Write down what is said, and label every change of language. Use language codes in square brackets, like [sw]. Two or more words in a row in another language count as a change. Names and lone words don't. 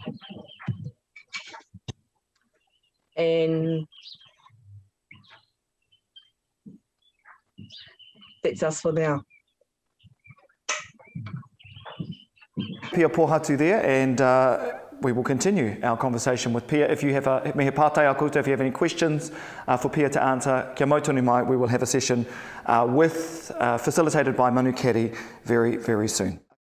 [en] And that's us for now. Pia Pohatu there, and we will continue our conversation with Pia. If you have if you have any questions for Pia to answer, [mi] kia mautonu mai, [en] we will have a session facilitated by Manu Keri very, very soon.